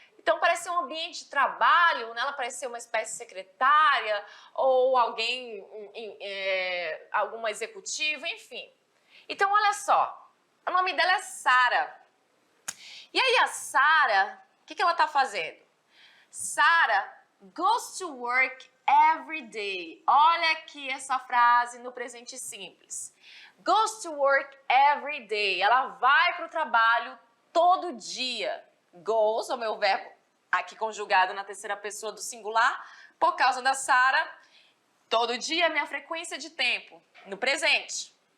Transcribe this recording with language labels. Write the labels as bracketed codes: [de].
[pt] Então parece ser um ambiente de trabalho, né? Ela parece ser uma espécie de secretária ou alguém, alguma executiva, enfim. Então olha só, o nome dela é Sara. E aí a Sara, o que ela está fazendo? [en] Sara goes to work every day. [pt] Olha aqui essa frase no presente simples. [en] Goes to work every day. [pt] Ela vai para o trabalho todo dia. Goes, o meu verbo aqui conjugado na terceira pessoa do singular, por causa da Sara. Todo dia é minha frequência de tempo, no presente.